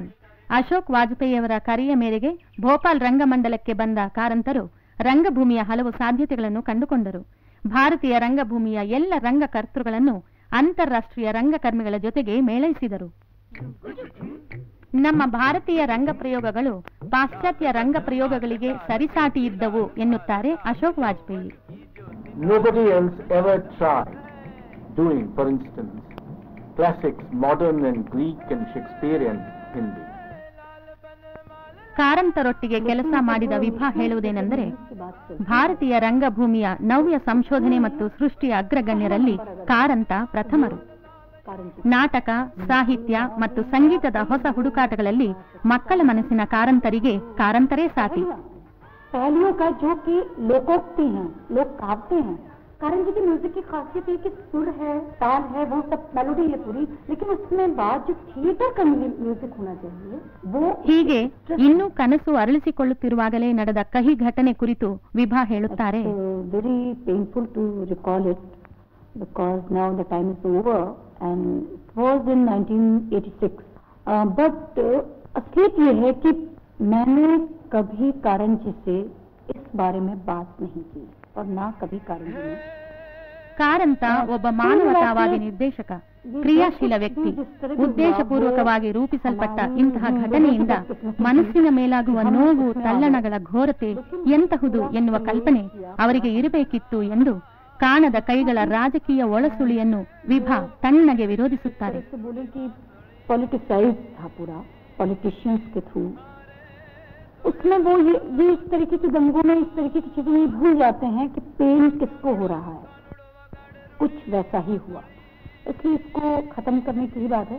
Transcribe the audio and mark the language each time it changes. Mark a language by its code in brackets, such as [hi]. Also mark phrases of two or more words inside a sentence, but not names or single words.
[kn] ಅಶೋಕ್ ವಾಜಪೇಯಿಯವರ ಕರೆಯ ಮೇರೆಗೆ ಭೋಪಾಲ್ ರಂಗಮಂಡಲಕ್ಕೆ ಬಂದ ಕಾರಂತರು ರಂಗಭೂಮಿಯ ಹಲವು ಸಾಧ್ಯತೆಗಳನ್ನು ಕಂಡುಕೊಂಡರು. ಭಾರತೀಯ ರಂಗಭೂಮಿಯ ಎಲ್ಲ ರಂಗಕರ್ತೃಗಳನ್ನು ಅಂತಾರಾಷ್ಟ್ರೀಯ ರಂಗಕರ್ಮಿಗಳ ಜೊತೆಗೆ ಮೇಳೈಸಿದರು. ನಮ್ಮ ಭಾರತೀಯ ರಂಗ ಪ್ರಯೋಗಗಳು ಪಾಶ್ಚಾತ್ಯ ರಂಗ ಪ್ರಯೋಗಗಳಿಗೆ ಸರಿಸಾಟಿ ಇದ್ದವು ಎನ್ನುತ್ತಾರೆ ಅಶೋಕ್ ವಾಜಪೇಯಿ. [en] Nobody else ever tried doing, for instance, classics, modern and Greek and Shakespearean Hindi. [kn] ಕಾರಂತರೊಟ್ಟಿಗೆ ಕೆಲಸ ಮಾಡಿದ ವಿಭಾ ಹೇಳುವುದೇನೆಂದರೆ, ಭಾರತೀಯ ರಂಗಭೂಮಿಯ ನವ್ಯ ಸಂಶೋಧನೆ ಮತ್ತು ಸೃಷ್ಟಿಯ ಅಗ್ರಗಣ್ಯರಲ್ಲಿ ಕಾರಂತ ಪ್ರಥಮರು. ನಾಟಕ, ಸಾಹಿತ್ಯ ಮತ್ತು ಸಂಗೀತದ ಹೊಸ ಹುಡುಕಾಟಗಳಲ್ಲಿ ಮಕ್ಕಳ ಮನಸ್ಸಿನ ಕಾರಂತರಿಗೆ ಕಾರಂತರೇ ಸಾಟಿ. [hi] पहलियों का जो कि लोकोक्ति हैं, लोग गाते हैं। कारण जी की म्यूजिक की खासियत है कि सुर है, ताल है, वो सब मेलोडी है पूरी, लेकिन उसमें बाद जो थिएटर का म्यूजिक होना चाहिए वो. [kn] ಹೀಗೆ ಇನ್ನೂ ಕನಸು ಅರಳಿಸಿಕೊಳ್ಳುತ್ತಿರುವಾಗಲೇ ನಡೆದ ಕಹಿ ಘಟನೆ ಕುರಿತು ವಿಭಾ ಹೇಳುತ್ತಾರೆ. [en] very painful to recall it because now the time is over and it was in 1986 but [hi] असलियत ये है कि मैंने कभी कारण जी से इस बारे में बात नहीं की और ना कभी कारण जी ने. [kn] ಕಾರಂತ ಒಬ್ಬ ಮಾನವತಾವಾದಿ ನಿರ್ದೇಶಕ, ಕ್ರಿಯಾಶೀಲ ವ್ಯಕ್ತಿ. ಉದ್ದೇಶಪೂರ್ವಕವಾಗಿ ರೂಪಿಸಲ್ಪಟ್ಟ ಇಂತಹ ಘಟನೆಯಿಂದ ಮನಸ್ಸಿನ ಮೇಲಾಗುವ ನೋವು, ತಲ್ಲಣಗಳ ಘೋರತೆ ಎಂತಹುದು ಎನ್ನುವ ಕಲ್ಪನೆ ಅವರಿಗೆ ಇರಬೇಕಿತ್ತು ಎಂದು ಕಾಣದ ಕೈಗಳ ರಾಜಕೀಯ ಒಳಸುಳಿಯನ್ನು ವಿಭಾ ತಣ್ಣಗೆ ವಿರೋಧಿಸುತ್ತಾರೆ. [hi] पॉलिटिशियंस के थ्रू उसमें वो ये इस तरीके की दंगों में इस तरीके की चीजें भूल जाते हैं कि पेन किसको हो रहा है. कुछ वैसा ही हुआ, इसलिए इसको खत्म करने की ही बात है.